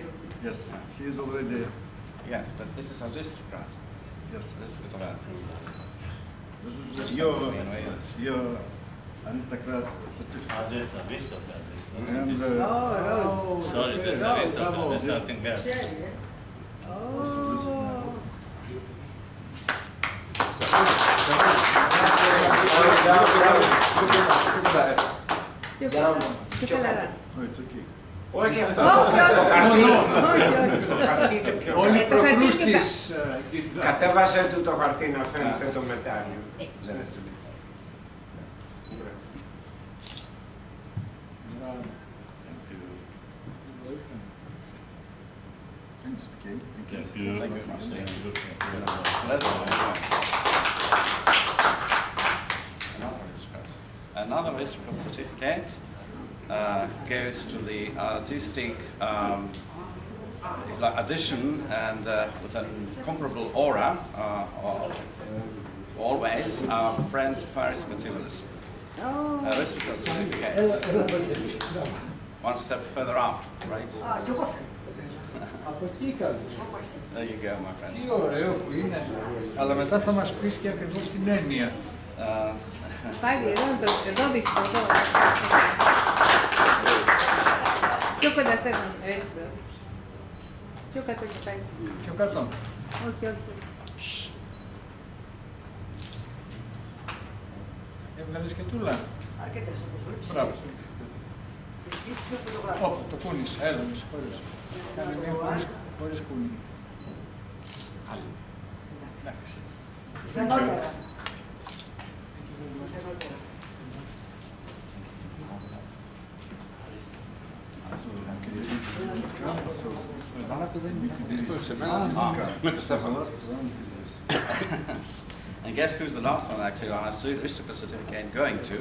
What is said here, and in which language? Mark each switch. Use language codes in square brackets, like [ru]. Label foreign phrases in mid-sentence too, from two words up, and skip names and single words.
[en] Yes, he is already. Yes, but this is aristocrat. Yes. Aristocrat. This is your aristocrat certificate. That's aristocrat. And Sorry, that's aristocrat. That's something else. [el] Πιο χαλαρά. [en] oh, it's okay. [el] Όχι αυτό. Όχι, όχι. Το χαρτί. Όχι, Το χαρτί είναι πιο. Όλοι οι το χαρτί προκρούστης. Κατέβασε του το χαρτί να φαίνεται το μετάλλιο. [en] Okay. Thank you very much. Another aristocrat certificate goes to the artistic addition and with an incomparable aura, always, our friend Faris Katsioulis. Aristocrat certificate. One step further up, right? [el] Από εκεί καλώς. [en] There you go, my friend. [el] Τι ωραίο που είναι. Αλλά μετά θα μας πεις και ακριβώς την έννοια. Πάλι εδώ δείχνει το. Πιο κοντά σε έναν, έτσι μπράβο. Πιο κάτω και πάλι. Πιο κάτω. Όχι, όχι. Έβγαλες και τούλα. Αρκετές όπως βλέπεις. Μπράβο. Επίσης με φωτογράφηση. Ωπ, το κούνησε. Έλα, με συγχωρείς. Κάνε μία χωρίς κούνι. Σαν νότερα. [en] And guess who's the last one actually on our aristocrat certificate going to?